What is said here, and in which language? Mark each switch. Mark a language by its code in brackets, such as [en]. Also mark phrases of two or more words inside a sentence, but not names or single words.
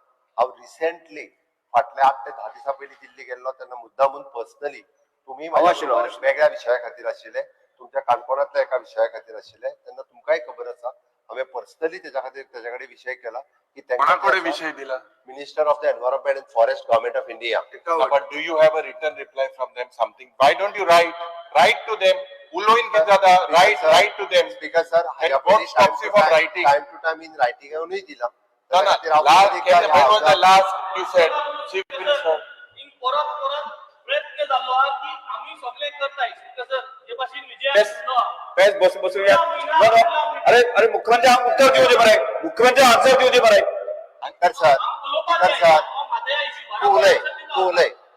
[kok] हांव रिसेंटली फाटल्या 8 ते 10 दिसां पयलीं दिल्ली गेल्लो तेन्ना मुद्दामून पर्सनली तुम्ही वेगळ्या विशया खातीर आशिल्ले, तुमच्या काणकोणांतल्या एका विशया खातीर आशिल्ले, तेन्ना तुमकांय खबर आसा हांवें पर्सनली तेज्या खातीर तेजे कडेन विशय केला की कोणाकडे विषय दिला? [en] Minister of the Environment and Forest Government of India. But do you have a written reply from them something? Why don't you write to them? Uloin Gazada, write to them. Speaker sir, And what stops you from writing? Time to time in writing [kok] येऊनही दिला. [en] No, when was the last you said? Chief Minister. [kok] परत प्रयत्न जाल्लो हा की आम्ही सगळे करताय. [en] Speaker sir, [kok] हे भाशेन विजय बसूया. अरे मुख्यमंत्री हांव उत्तर दिवचे बरे, मुख्यमंत्री आन्सर दिवचे बरे. अंकर सर, तू उलय.